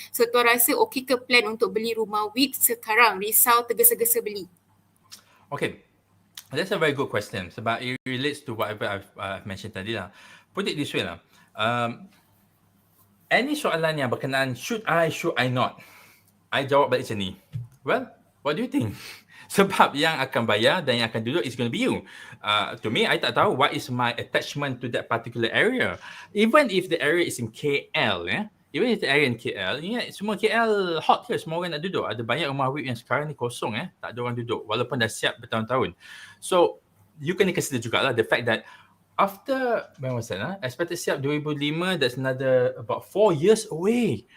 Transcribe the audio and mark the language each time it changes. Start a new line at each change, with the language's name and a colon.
Malay: So tuan rasa okey ke plan untuk beli rumah WIP sekarang? Risau tergesa-gesa beli. Okay.
English: That's a very good question sebab it relates to whatever I've mentioned tadi lah. Put it this way lah.
Malay: Any soalan yang berkenaan
English: should I not?
Malay: I jawab balik macam ni.
English: Well, what do you think?
Malay: Sebab yang akan bayar dan yang akan duduk
English: is going to be you. To me,
Malay: I tak tahu
English: what is my attachment to that particular area. Even if the area is in KL, even if the area in KL,
Malay: ingat semua KL hot ke, semua orang nak duduk. Ada banyak rumah WIP yang sekarang ni kosong, tak ada orang duduk walaupun dah siap bertahun-tahun.
English: So, you kena consider jugalah the fact that after, when was that? Expected siap 2005, that's another about 4 years away.